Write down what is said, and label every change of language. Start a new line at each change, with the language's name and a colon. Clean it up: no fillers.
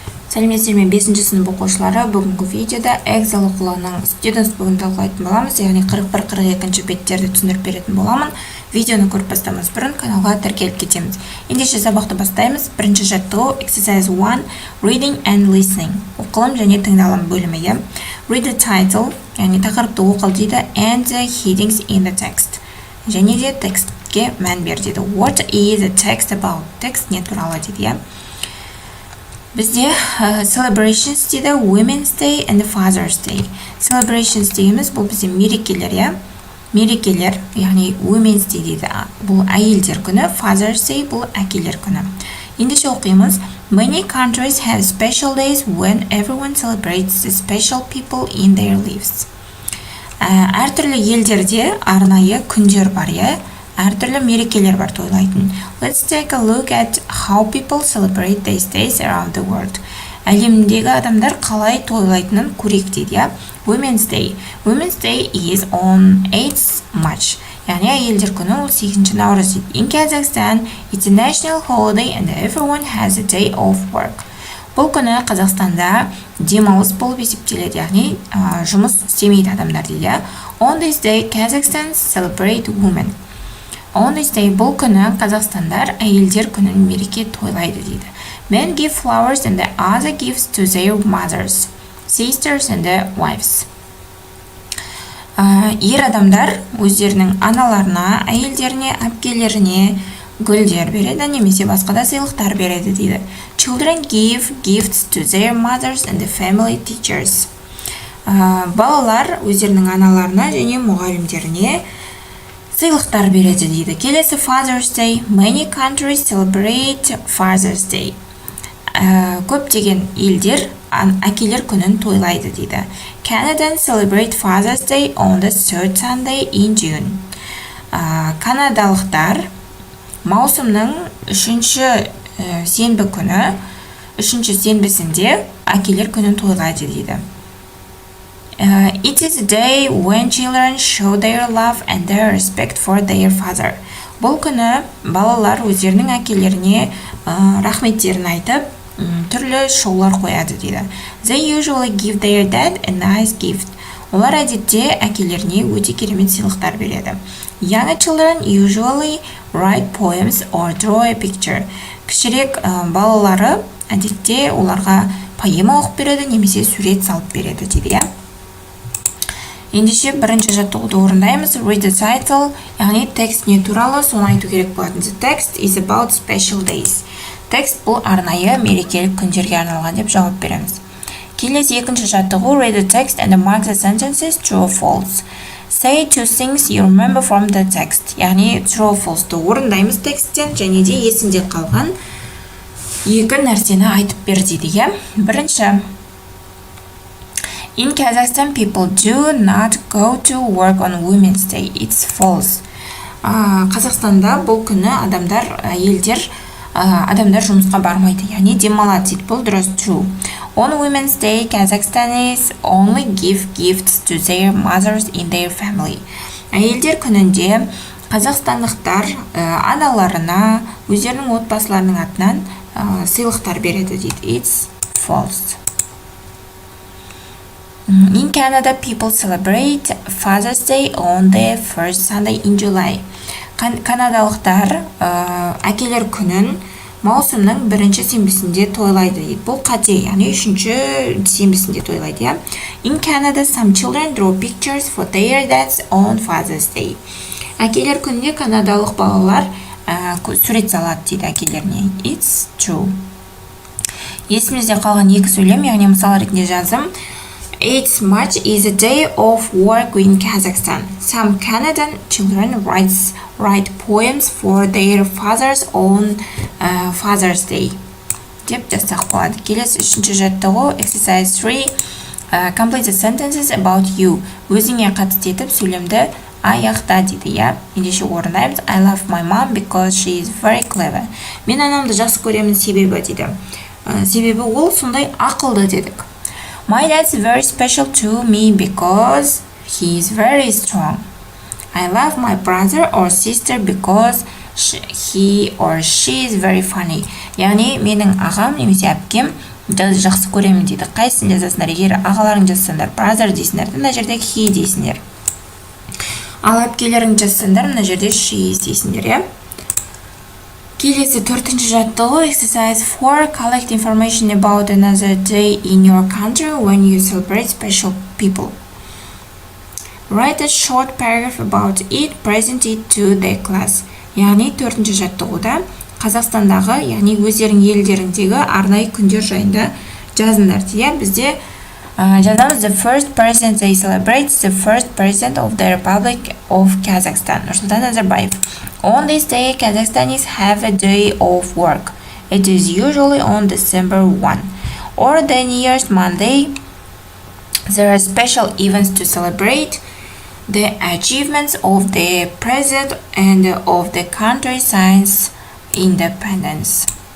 Kazakh: Сәлеметсіздер ме 5-ші сынып оқушылары, бүгінгі видеода Эксел оқулығының Students бүгін талқылайтын боламыз, яғни 41-42 беттерді түсіндіріп беретін боламын. Видеоны көріп бастамас бұрын каналға тіркеліп кетеміз. Ендеше сабақты бастаймыз. Бірінші жаттығу
English: Exercise 1 Reading and Listening.
Kazakh: Оқылым және тыңдалым бөлімі.
English: Read the title,
Kazakh: яғни тақырыпты оқыл дейді,
English: and the headings in the text.
Kazakh: Және де текстке мән бер дейді.
English: What is the text about?
Kazakh: Текст не туралы дейді. Бізде celebrations дейді, Women's Day and Father's Day. Celebrations дейміз, бұл бізде мерекелер, мерекелер, яғни Women's Day дейді, бұл әйелдер күні, Father's Day бұл әкелер күні. Ендеше оқимыз.
English: Many countries have special days when everyone celebrates the special people in their lives.
Kazakh: Әртүрлі елдерде арнайы күндер бар, әртүрлі мерекелер бар тойлайтын.
English: Let's take a look at how people celebrate these days around the world.
Kazakh: Әлемдегі адамдар қалай тойлайтынын көрейік дейді.
English: Women's Day. Women's Day is on 8th March.
Kazakh: Яғни әйелдер күні ол 8 наурыз дейді.
English: In Kazakhstan, it's a national holiday and everyone has a day off work.
Kazakh: Бұл күні Қазақстанда демалыс болып есептеледі, яғни жұмыс істемейді адамдар дейді.
English: On this day, Kazakhstan celebrate women. On this day,
Kazakh: бұл күні Қазақстандар әйелдер күнін мереке тойлайды дейді.
English: Men give flowers and the other gifts to their mothers, sisters and their wives.
Kazakh: Ер адамдар өздерінің аналарына, әйелдеріне, әпкелеріне гүлдер береді, немесе басқа да сыйлықтар береді дейді.
English: Children give gifts to their mothers and the family teachers.
Kazakh: Балалар өздерінің аналарына және мұғалімдеріне сыйлықтар береді дейді. Келесі
English: Father's Day. Many countries celebrate Father's Day.
Kazakh: Көптеген елдер әкелер күнін тойлайды дейді.
English: Canadians celebrate Father's Day on the third Sunday in June.
Kazakh: Канадалықтар маусымның үшінші сенбі күні, үшінші сенбісінде әкелер күнін тойлайды дейді.
English: It is a day when children show their love and their respect for their father.
Kazakh: Бұл күні балалар өздерінің әкелеріне рахметтерін айтып, түрлі шоулар қояды дейді.
English: They usually give their dad a nice gift.
Kazakh: Олар әдетте әкелеріне өте керемет сыйлықтар береді.
English: Young children usually write poems or draw a picture.
Kazakh: Кішірек балалары әдетте оларға поэма оқып береді, немесе сурет салып береді дейді. Ендеше бірінші жаттығуды орындаймыз.
English: Read the title,
Kazakh: яғни текст не туралы, соны айту керек болатын.
English: The text is about special days.
Kazakh: Текст бұл арнайы мерекелік күндерге арналған деп жауап береміз. Келесі екінші жаттығу.
English: Read the text and mark the sentences true or false. Say two things you remember from the text.
Kazakh: Яғни
English: true or false'ты
Kazakh: орындаймыз тексттен, және де есінде қалған екі нәрсені айтып бер дейді. Бірінші.
English: In Kazakhstan, people do not go to work on Women's Day. It's false.
Kazakh: Қазақстанда бұл күні адамдар жұмысқа бармайды, яғни демалады дейді. Бұл дұрыс,
English: true. On Women's Day, Kazakhstanis only give gifts to their mothers in their family.
Kazakh: Әйелдер күнінде қазақстандықтар аналарына, өздерінің отбасыларының атынан сыйлықтар береді дейді.
English: It's false. In Canada, people celebrate Father's Day on the first Sunday in July.
Kazakh: Канадалықтар әкелер күнін маусымның бірінші сенбісінде тойлайды дейді. Бұл қате, яғни үшінші сенбісінде тойлайды.
English: In Canada, some children draw pictures for their dads on Father's Day.
Kazakh: Әкелер күнінде канадалық балалар сурет салады дейді әкелеріне.
English: It's true.
Kazakh: Есімізде қалған екі сөйлем, яғни мысал ретінде жазым.
English: 8th March is a day of work in Kazakhstan. Some Canadian children write poems for their fathers on Father's Day.
Kazakh: Деп жазсақ болады. Келесі үшінші жаттығу.
English: Exercise 3. Complete the sentences about you.
Kazakh: Өзіңе қатысты етіп сөйлемді аяқта дейді. Ендеше орындаймыз.
English: I love my mom because she is very clever.
Kazakh: Мен анамды жақсы көремін себебі дейді. Себебі ол сондай ақылды дедік.
English: My dad's very special to me because he is very strong. I love my brother or sister because he or she is very funny.
Kazakh: Яғни менің ағам немесе әпкем жақсы көремін дейді. Қайсысын жазасыңдар? Егер ағаларың жазсаңдар, brother дейсіңдер, мына жерде he дейсіңдер. Ал әпкелерің жазсаңдар, мына жерде she дейсіңдер, иә? Келесі 4-ші жаттығу,
English: exercise 4, collect information about another day in your country when you celebrate special people. Write a short paragraph about it, present it to the class.
Kazakh: Яғни 4-ші жаттығуда Қазақстандағы, яғни өздерің елдеріндегі арнайы күндер жайында жазыңдар дейді. Бізде жазамыз
English: the first president they celebrate, the first president of the Republic of Kazakhstan.
Kazakh: Нұрсұлтан Назарбаев.
English: On this day, Kazakhstanis have a day of work. It is usually on December 1. Or the New Year's Monday, there are special events to celebrate the achievements of the president and of the country since independence.